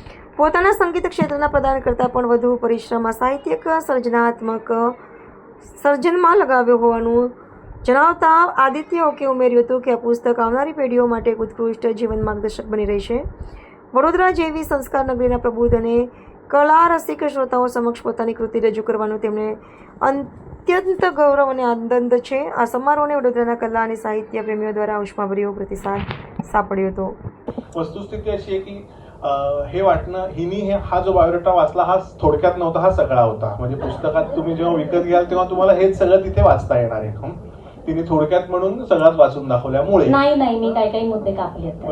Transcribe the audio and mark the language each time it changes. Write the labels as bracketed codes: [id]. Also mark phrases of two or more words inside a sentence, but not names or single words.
[gu] પોતાના સંગીત ક્ષેત્રના પ્રદાન કરતાં પણ વધુ પરિશ્રમ આ સાહિત્યિક સર્જનમાં લગાવ્યો હોવાનું જણાવતા આદિત્ય ઓકે ઉમેર્યું હતું કે આ પુસ્તક આવનારી પેઢીઓ માટે એક ઉત્કૃષ્ટ જીવન માર્ગદર્શક બની રહેશે. વડોદરા જેવી સંસ્કાર નગરીના પ્રબુદ્ધ અને કલા રસિક શ્રોતાઓ સમક્ષ પોતાની કૃતિ રજૂ કરવાનું તેમને અત્યંત ગૌરવ અને આનંદ છે. આ સમારોહને વડોદરાના કલા અને સાહિત્ય પ્રેમીઓ દ્વારા ઉષ્માભર્યો પ્રતિસાદ [mr] सापड्यो होतो. वस्तुस्थिती अशी आहे की हे वाटणं हिनी हा जो बायोडेटा वाचला हा थोडक्यात नव्हता, हा सगळा होता. म्हणजे पुस्तकात तुम्ही जेव्हा विकत घ्याल तेव्हा तुम्हाला हेच सगळं तिथे वाचता येणार आहे. तिने थोडक्यात म्हणून सगळंच वाचून दाखवल्यामुळे नाही मी काही मुद्दे कापले.